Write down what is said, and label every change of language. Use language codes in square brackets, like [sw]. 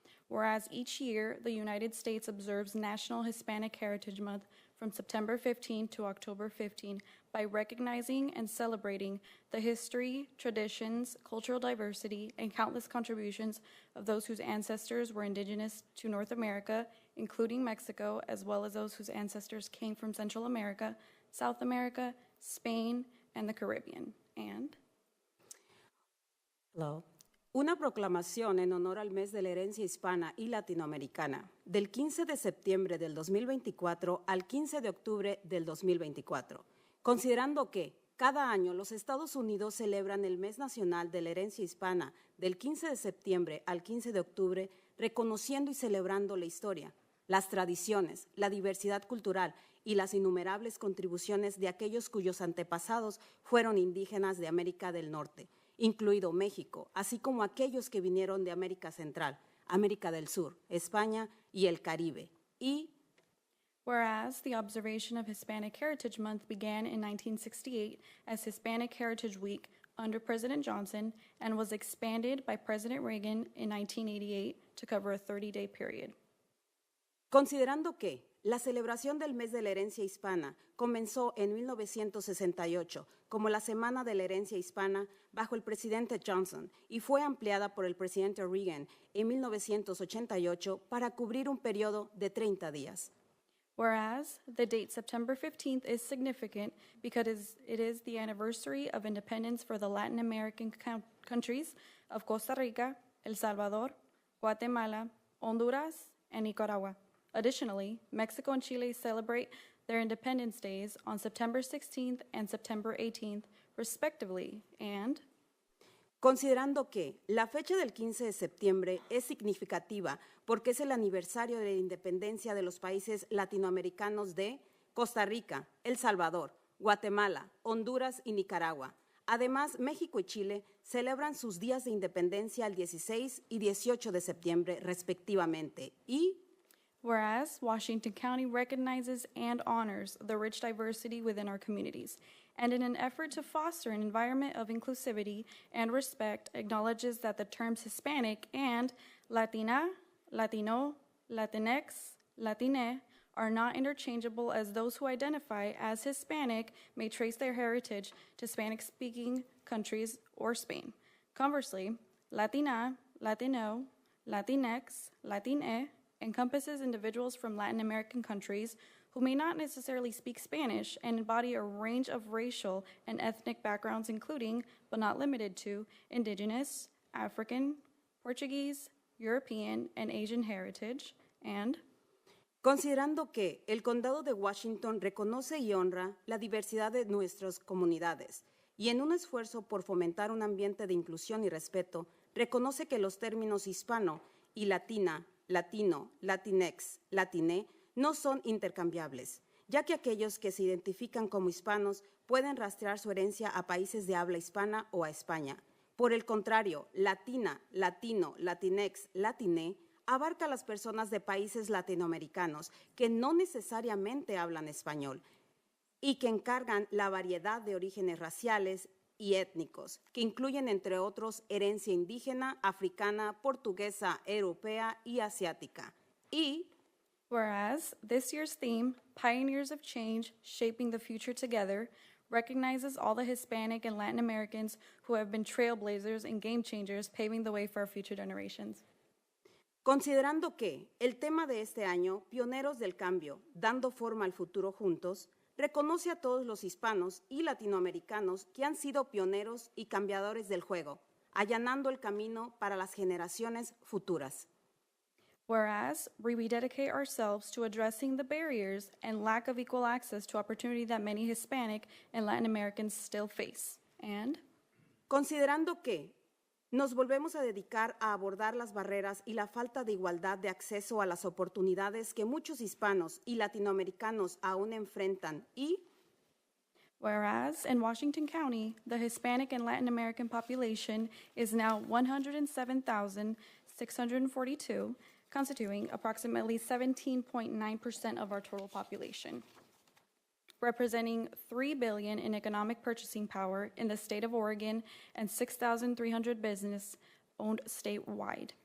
[en] Whereas each year, the United States observes National Hispanic Heritage Month from September 15 to October 15 by recognizing and celebrating the history, traditions, cultural diversity, and countless contributions of those whose ancestors were indigenous to North America, including Mexico, as well as those whose ancestors came from Central America, South America, Spain, and the Caribbean. And Hello. [es] Una proclamación en honor al mes de la herencia hispana y latinoamericana, del 15 de septiembre del 2024 al 15 de octubre del 2024, considerando que cada año los Estados Unidos celebran el mes nacional de la herencia hispana del 15 de septiembre al 15 de octubre, reconociendo y celebrando la historia, las tradiciones, la diversidad cultural y las innumerables contribuciones de aquellos cuyos antepasados fueron indígenas de América del Norte, incluido México, así como aquellos que vinieron de América Central, América del Sur, España y el Caribe. Y [en] whereas the observation of Hispanic Heritage Month began in 1968 as Hispanic Heritage Week under President Johnson and was expanded by President Reagan in 1988 to cover a 30-day period. [es] considerando que la celebración del mes de la herencia hispana comenzó en 1968 como la Semana de la Herencia Hispana bajo el presidente Johnson y fue ampliada por el presidente Reagan en 1988 para cubrir un periodo de 30 días. [en] Whereas the date September 15th is significant because it is the anniversary of independence for the Latin American countries of Costa Rica, El Salvador, Guatemala, Honduras, and Nicaragua. Additionally, Mexico and Chile celebrate their Independence Days on September 16th and September 18th, respectively, and [es] considerando que la fecha del 15 de septiembre es significativa porque es el aniversario de la independencia de los países latinoamericanos de Costa Rica, El Salvador, Guatemala, Honduras y Nicaragua. Además, México y Chile celebran sus días de independencia el 16 y 18 de septiembre, respectivamente. Y [en] whereas Washington County recognizes and honors the rich diversity within our communities, and in an effort to foster an environment of inclusivity and respect, acknowledges that the terms Hispanic and Latina, Latino, Latinx, Latine are not interchangeable, as those who identify as Hispanic may trace their heritage to Spanish-speaking countries or Spain. Conversely, Latina, Latino, Latinx, Latine encompasses individuals from Latin American countries who may not necessarily speak Spanish and embody a range of racial and ethnic backgrounds, including, but not limited to, Indigenous, African, Portuguese, European, and Asian heritage, and [es] considerando que el Condado de Washington reconoce y honra la diversidad de nuestras comunidades y en un esfuerzo por fomentar un ambiente de inclusión y respeto, reconoce que los términos hispano y latina, latino, latinx, latine no son intercambiables, ya que aquellos que se identifican como hispanos pueden rastrear su herencia a países de habla hispana o a España. Por el contrario, latina, latino, latinx, latine abarca a las personas de países latinoamericanos que no necesariamente hablan español y que encargan la variedad de orígenes raciales y étnicos, que incluyen, entre otros, herencia indígena, africana, portuguesa, europea y asiática. Y [en] whereas this year's theme, Pioneers of Change, Shaping the Future Together, recognizes all the Hispanic and Latin Americans who have been trailblazers and game changers, paving the way for our future generations. [es] considerando que el tema de este año, Pioneros del Cambio, dando forma al futuro juntos, reconoce a todos los hispanos y latinoamericanos que han sido pioneros y cambiadores del juego, allanando el camino para las generaciones futuras. [en] Whereas we rededicate ourselves to addressing the barriers and lack of equal access to opportunity that many Hispanic and Latin Americans still face. And [es] Considerando que nos volvemos a dedicar a abordar las barreras y la falta de igualdad de acceso a las oportunidades que muchos hispanos y latinoamericanos aún enfrentan y [en] whereas in Washington County, the Hispanic and Latin American population is now 107,642, constituting approximately 17.9% of our total population, representing $3 billion in economic purchasing power in the state of Oregon and 6,300 business owned statewide.